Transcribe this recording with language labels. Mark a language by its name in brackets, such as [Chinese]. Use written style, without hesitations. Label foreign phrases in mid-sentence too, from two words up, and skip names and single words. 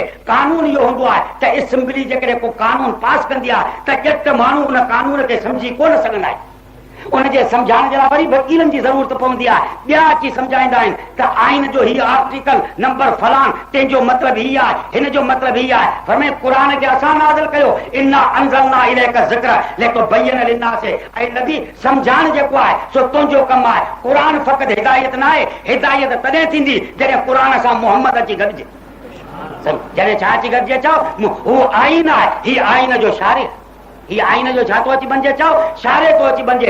[Sindhi] कानून इहो हूंदो आहे त असेंबली जेकॾहिं को कानून पास कंदी आहे त ॼट माण्हू उन कानून खे सम्झी कोन सघंदा आहिनि। उनजे सम्झाइण जे लाइ वरी वकीलनि जी ज़रूरत पवंदी आहे। ॿिया अची सम्झाईंदा आहिनि त आइन जो हीउ आर्टिकल नंबर फलान तंहिंजो मतिलबु हीउ आहे, हिन जो मतिलबु हीउ आहे। फरमाए क़ुर खे असां नाज़िल कयो, [Arabic] إنا أنزلنا إليك ذكر لتبين للناس. [Sindhi] ऐं नबी सम्झाइण जेको आहे सो तुंहिंजो कमु आहे। क़ुर फ़क़ति हिदायत न आहे, हिदायत तॾहिं थींदी जॾहिं क़ुर सां मोहम्मद अची गॾिजे। जॾहिं छा अची गॾिजे चओ हू आइन आहे, हीउ आइन जो शारे, हीअ आइन जो छा थो अची बणिजे चओ शारे थो अची बणिजे।